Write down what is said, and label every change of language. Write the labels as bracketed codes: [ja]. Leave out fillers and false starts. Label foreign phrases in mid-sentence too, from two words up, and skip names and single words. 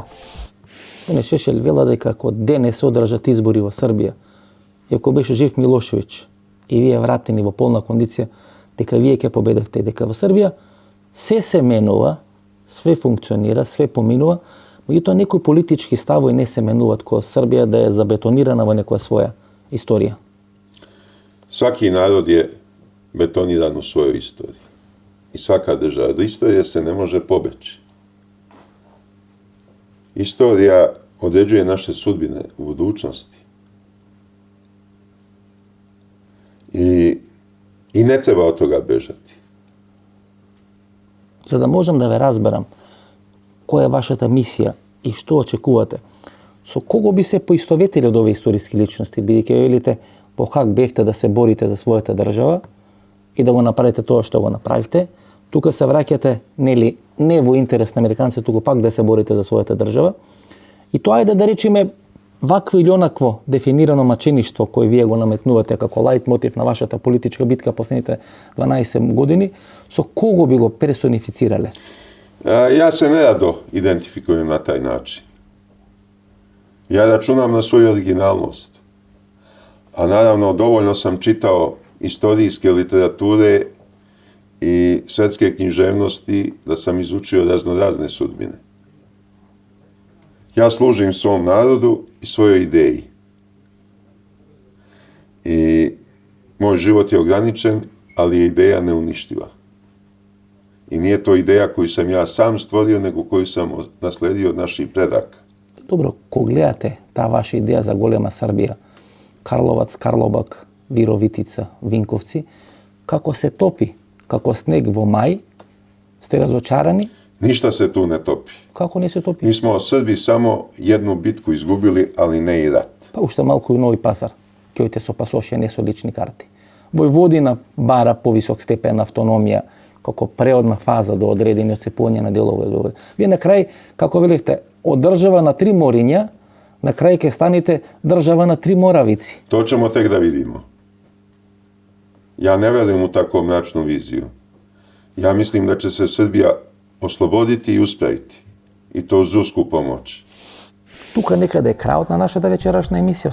[mk] Господине Шешелј вела дека ако денес се одржат избори во Србија, и ако беше жив Милошевиќ и вие вратени во полна кондиција, дека вие ќе победевте, дека во Србија се менува, све функционира, све поминува, меѓутоа некои политички ставови не се менуваат кога Србија да е забетонирана во некоја своја историја. [sr] Svaki narod je betoniran u svojoj istoriji. I svaka država. Do istorije se ne može pobeći. Istorija određuje naše sudbine u budućnosti. I ne treba od toga bežati. [mk] За да можам да ве разберам која е вашата мисија и што очекувате, Со кого би се поистоветили од овие историски личности, бидејќи велите по как бевте да се борите за својата држава и да го направите тоа што го направивте, тука се враќате нели не во интерес на американците, туку пак да се борите за својата држава. И тоа е да речеме вакво или онакво дефинирано мачеништво кој вие го наметнувате како лајт мотив на вашата политичка битка последните 12 години, со кого би го персонифицирале? [sr] Ja se nerado identifikujem na taj način. Ja računam na svoju originalnost. A naravno, dovoljno sam čitao istorijske literature i svetske književnosti da sam izučio raznorazne sudbine. Ja služim svom narodu i svojoj ideji. I moj život je ograničen, ali je ideja neuništiva. I nije to ideja koju sam ja sam stvorio, nego koju sam nasledio od naših predaka. [mk] Добро, кога гледате таа ваша идеја за голема Србија, Карловац, Карлобак, Вировитица, Винковци, како се топи, како снег во мај, сте разочарани? [sr] Ništa se tu ne topi. [mk] Како не се топи? [sr] Mi smo Srbi samo jednu bitku izgubili, ali ne i rat. [mk] Па уште малку и Нови Пасар, кејте со пасоше, не со лични карти. Војводина бара повисок степен на автономија, како преодна фаза до одредени отцепување на делови. Вие на крај, како велевте, од држава на 3 мориња, на крај ќе станете држава на 3 моравици. [sr] To ćemo tek da vidimo. Ja ne verujem u takvu mračnu viziju. Ja mislim da će se Srbija osloboditi i uspraviti. I to uz rusku pomoć. [mk] Тука некаде е крајот на нашата вечерашна емисија.